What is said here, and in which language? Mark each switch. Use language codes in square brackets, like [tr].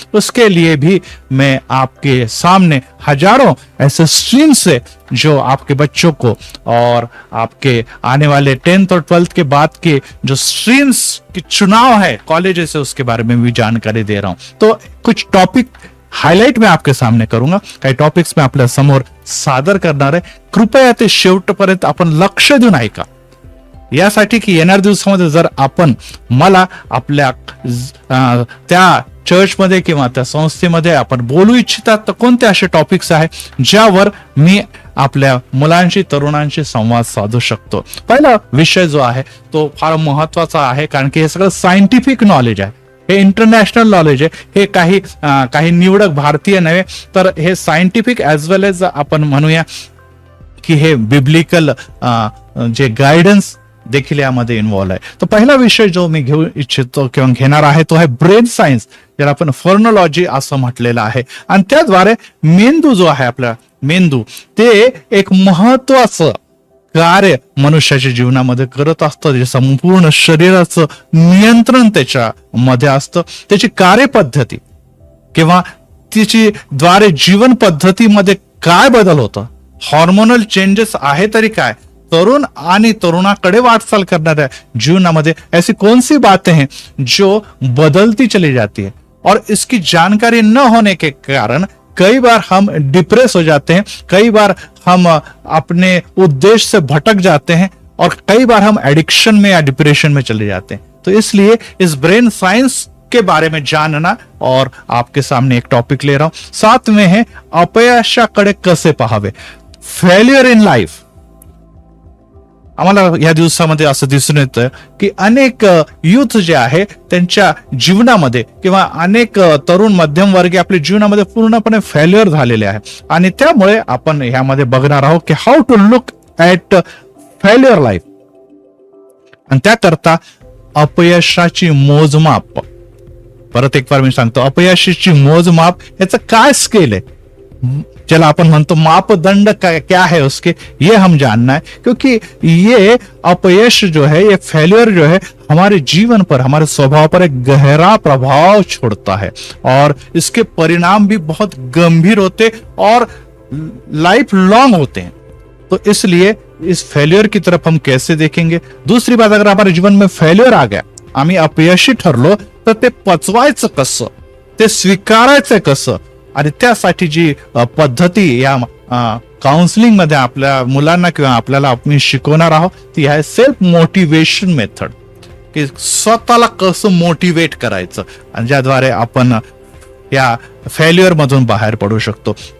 [hi] उसके लिए भी मैं आपके सामने हजारों ऐसे स्ट्रीम से जो आपके बच्चों को और आपके आने वाले 10th और 12th के बाद के जो स्ट्रीम्स की चुनाव है कॉलेजेस से, उसके बारे में भी जानकारी दे रहा हूं. तो कुछ टॉपिक हाईलाइट मैं आपके सामने करूंगा, [mr] काही टॉपिक्स मैं आपल्या समोर सादर करणार आहे. कृपया ते शेवटपर्यंत आपण लक्ष देऊन ऐका, यासाठी की येणाऱ्या दिवसामध्ये जर आपण मला आपल्या त्या चर्चमध्ये किंवा त्या संस्थेमध्ये आपण बोलू इच्छितात तर कोणते असे टॉपिक्स आहे ज्यावर मी आपल्या मुलांशी तरुणांशी संवाद साधू शकतो. पहिला विषय जो आहे तो फार महत्वाचा आहे, कारण की हे सगळं सायंटिफिक नॉलेज आहे, हे इंटरनॅशनल नॉलेज आहे, हे काही निवडक भारतीय नव्हे, तर हे सायंटिफिक ऍज वेल एज आपण म्हणूया की हे बिब्लिकल जे गायडन्स देखील यामध्ये इन्व्हॉल्व आहे. तर पहिला विषय जो मी घेऊ इच्छितो किंवा घेणार आहे तो आहे ब्रेन सायन्स, ज्याला आपण फोर्नॉलॉजी असं म्हटलेलं आहे. आणि त्याद्वारे मेंदू जो आहे, आपला मेंदू ते एक महत्वाचं कार्य मनुष्याच्या जीवनामध्ये करत असतं. जे संपूर्ण शरीराचं नियंत्रण त्याच्यामध्ये असतं. त्याची कार्यपद्धती किंवा तिची द्वारे जीवन पद्धतीमध्ये काय बदल होतं, हॉर्मोनल चेंजेस आहे तरी काय, तरुण आणि तरुणाकडे वाटचाल करणाऱ्या जीवनामध्ये [hi] ऐसी कौन सी बातें हैं जो बदलती चली जाती है, और इसकी जानकारी न होने के कारण कई बार हम डिप्रेस हो जाते हैं, कई बार हम अपने उद्देश्य से भटक जाते हैं, और कई बार हम एडिक्शन में या डिप्रेशन में चले जाते हैं. तो इसलिए इस ब्रेन साइंस के बारे में जानना और आपके सामने एक टॉपिक ले रहा हूं. [mr] साथ में है अपयशाकडे कसे पाहावे, [en] Failure in life. [mr] आम्हाला या दिवसामध्ये असं दिसून येतं की अनेक युथ जे आहे त्यांच्या जीवनामध्ये किंवा अनेक तरुण मध्यमवर्गीय आपल्या जीवनामध्ये पूर्णपणे फेल्युअर झालेले आहे. आणि त्यामुळे आपण ह्यामध्ये बघणार आहोत की [en] How to look at failure life. [mr] आणि त्याकरता अपयशाची मोजमाप, परत एक बार मी सांगतो, अपयशाची मोजमाप याचं काय स्केल आहे, चला अपन म्हणतो [hi] मापदंड क्या है उसके, ये हम जानना है. क्योंकि ये अपयश जो है, ये फेल्यूर जो है, हमारे जीवन पर, हमारे स्वभाव पर एक गहरा प्रभाव छोड़ता है और इसके परिणाम भी बहुत गंभीर होते और लाइफ लॉन्ग होते हैं. तो इसलिए इस फेल्यूर की तरफ हम कैसे देखेंगे. दूसरी बात, अगर हमारे जीवन में फेल्यूर आ गया, [mr] आम्ही अपयशी ठरलो, तर ते पचवायचं कसं, ते स्वीकारायचं कसं, आणि त्यासाठी जी पद्धती या काउन्सिलिंग मध्ये आपल्या मुलांना किंवा आपल्याला मी शिकवणार आहोत ती आहे सेल्फ मोटिवेशन मेथड, की स्वतःला कसं मोटिवेट करायचं आणि ज्याद्वारे आपण या फेल्युअर मधून बाहेर पडू शकतो.